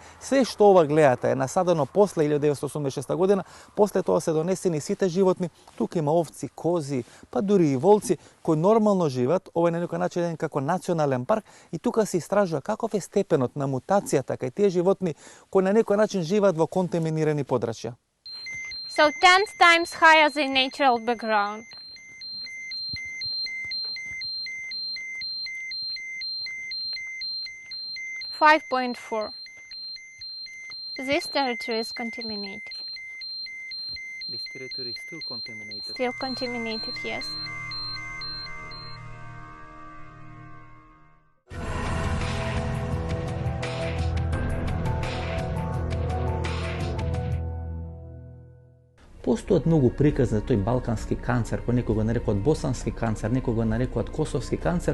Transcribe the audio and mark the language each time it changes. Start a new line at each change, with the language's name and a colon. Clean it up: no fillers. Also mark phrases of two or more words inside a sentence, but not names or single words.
Macedonian: Се што ова гледате е насадено после 1986 година, после тоа се донесени сите животни. Тука има овци, кози, па дури и волци кои нормално живеат. Ова е на некој начин како национален парк и тука се истражува каков е степенот на мутацијата кај тие животни кои на некој начин живеат во контаминирани подрачја.
English: So 10 times higher than natural background. .4. This territory is contaminated. This territory is still contaminated. Still contaminated, yes.
Macedonian: Постојат многу приказни за тој балкански канцер, кој некој го нарекуваат босански канцер, некој го нарекуваат косовски канцер.